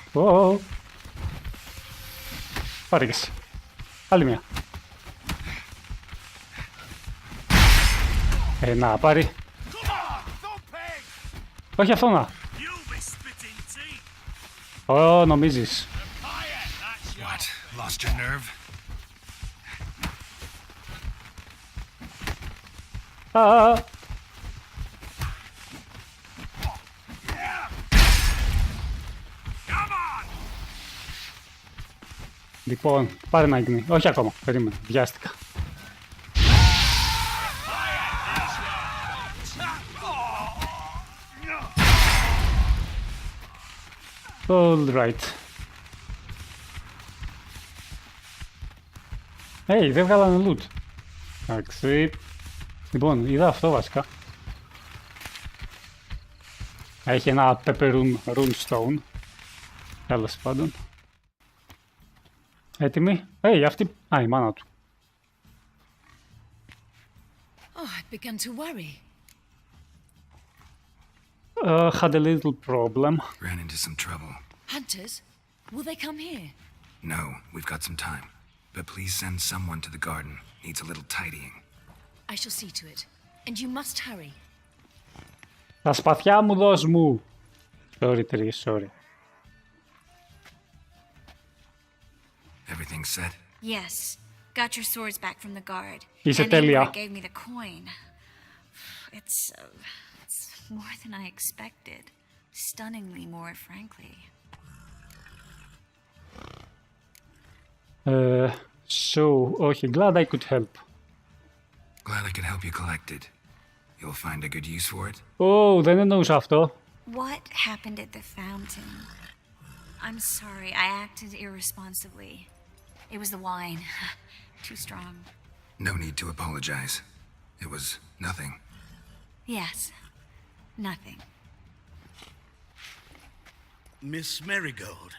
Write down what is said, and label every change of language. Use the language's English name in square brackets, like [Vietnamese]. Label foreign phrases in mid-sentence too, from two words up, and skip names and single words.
[Greek] Πάρε και εσύ. Άλλη μια. Να, πάρει. Όχι αυτό να. Ω, νομίζεις. [English] What? Lost your nerve? [Greek] Λοιπόν, πάρε να γίνει. Όχι ακόμα. Περίμενε. Βιάστηκα. [English] All right. [Greek] Hey, δεν βγάλανε loot. Εντάξει. Λοιπόν, είδα αυτό βασικά. Έχει ένα pepperun runestone. Τέλος πάντων. Έτοιμοι. Αυτή... η μάνα του. [English] Oh, I've begun to worry. Had a little problem. Ran into some trouble. Hunters? Will they come here? No, we've got some time. But please send someone to the garden. Needs a little tidying. I shall see to it. And you must hurry. [Greek] Τα σπαθιά μου δώσ' μου. [English] Sorry. Everything set? Yes. Got your swords back from the guard. [Greek] Είσαι [English] And [Greek] τέλεια. [English] Ingrid gave me the coin. It's more than I expected. Stunningly more, frankly. Όχι, glad I could help. Glad I could help you collect it. You'll find a good use for it? [Greek] Δεν εννοούσα αυτό. [English] What happened at the fountain? I'm sorry, I acted irresponsibly. It was the wine. Too strong. No need to apologize. It was nothing. Yes. Nothing. Miss Marigold.